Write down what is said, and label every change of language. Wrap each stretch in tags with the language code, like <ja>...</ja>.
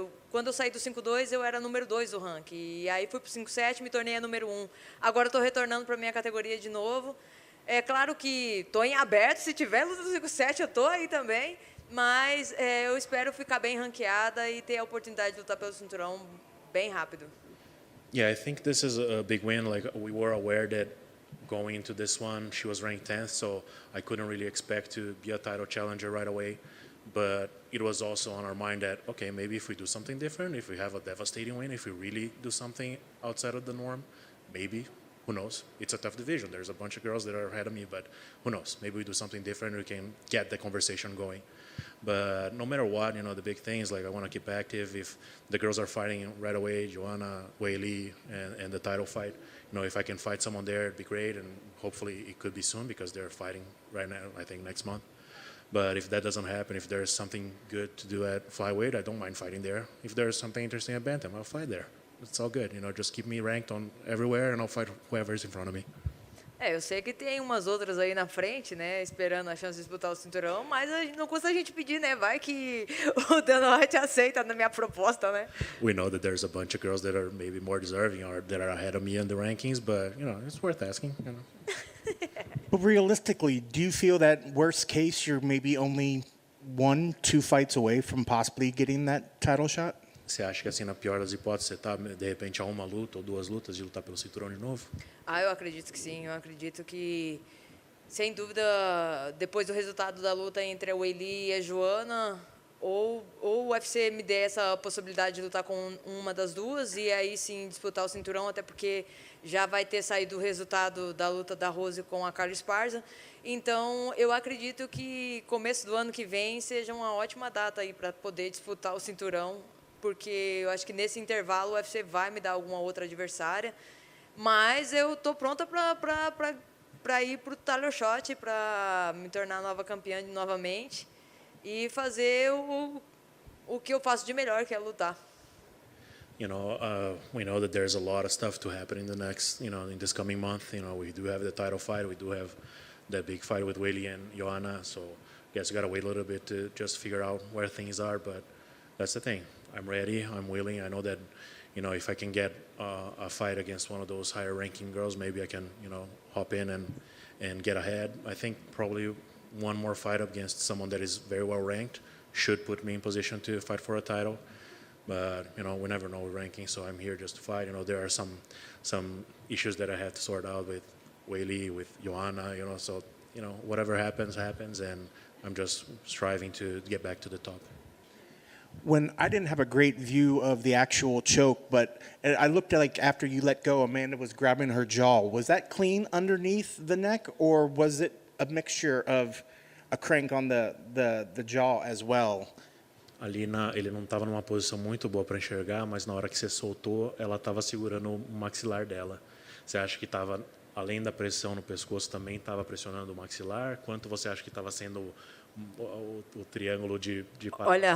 <pt>Quando eu saí do 5-2, eu era número 2 do ranking. E aí fui para o 5-7 e me tornei a número 1. Agora estou retornando para a minha categoria de novo. É claro que estou em aberto, se tiver luta do 5-7 eu estou aí também, mas eu espero ficar bem ranqueada e ter a oportunidade de lutar pelo cinturão bem rápido.</pt> <en>Yeah, I think this is a big win. Like, we were aware that going into this one, she was ranked 10th, so I couldn't really expect to be a title challenger right away. But it was also on our mind that, okay, maybe if we do something different, if we have a devastating win, if we really do something outside of the norm, maybe. Who knows? It's a tough division. There's a bunch of girls that are ahead of me, but who knows? Maybe we do something different. We can get the conversation going. But no matter what, the big thing is, like, I want to keep active. If the girls are fighting right away, Joanna, Weili, and the title fight, if I can fight someone there, it'd be great. And hopefully it could be soon because they're fighting right now, I think, next month. But if that doesn't happen, if there's something good to do at flyweight, I don't mind fighting there. If there's something interesting at bantam, I'll fight there. It's all good, just keep me ranked on everywhere and I'll fight whoever's in front of me.</en> <pt>Eu sei que tem umas outras aí na frente, né, esperando a chance de disputar o cinturão, mas não custa a gente pedir, né, vai que o Dana White aceita na minha proposta, né.</pt> <en>We know that there's a bunch of girls that are maybe more deserving or that are ahead of me in the rankings, but, it's worth asking, But realistically, do you feel that worst case you're maybe only 1-2 fights away from possibly getting that title shot?</en> <pt>Você acha que, assim, na pior das hipóteses, você está, de repente, a uma luta ou 2 lutas de lutar pelo cinturão de novo? Eu acredito que sim. Eu acredito que, sem dúvida, depois do resultado da luta entre a Weili e a Joana, ou o UFC me der essa possibilidade de lutar com uma das duas e aí sim disputar o cinturão, até porque já vai ter saído o resultado da luta da Rose com a Carla Esparza. Então, eu acredito que começo do ano que vem seja uma ótima data aí para poder disputar o cinturão, porque eu acho que nesse intervalo o UFC vai me dar alguma outra adversária, mas eu estou pronta para ir para o title shot, para me tornar nova campeã novamente e fazer o que eu faço de melhor, que é lutar.</pt> <en>We know that there's a lot of stuff to happen in the next, in this coming month. We do have the title fight, we do have that big fight with Weili and Joanna, so I guess we gotta wait a little bit to just figure out where things are, but that's the thing. I'm ready, I'm willing. I know that, if I can get a fight against one of those higher ranking girls, maybe I can, hop in and get ahead. I think probably one more fight against someone that is very well ranked should put me in position to fight for a title. But, we never know with ranking, so I'm here just to fight. There are some issues that I have to sort out with Weili, with Joanna, so, whatever happens, and I'm just striving to get back to the top. When I didn't have a great view of the actual choke, but I looked at, like, after you let go, Amanda was grabbing her jaw. Was that clean underneath the neck, or was it a mixture of a crank on the jaw as well?</en> <pt>Ali ele não estava numa posição muito boa para enxergar, mas na hora que você soltou, ela estava segurando o maxilar dela. Você acha que estava, além da pressão no pescoço, também estava pressionando o maxilar? Quanto você acha que estava sendo o triângulo de Olha,</pt>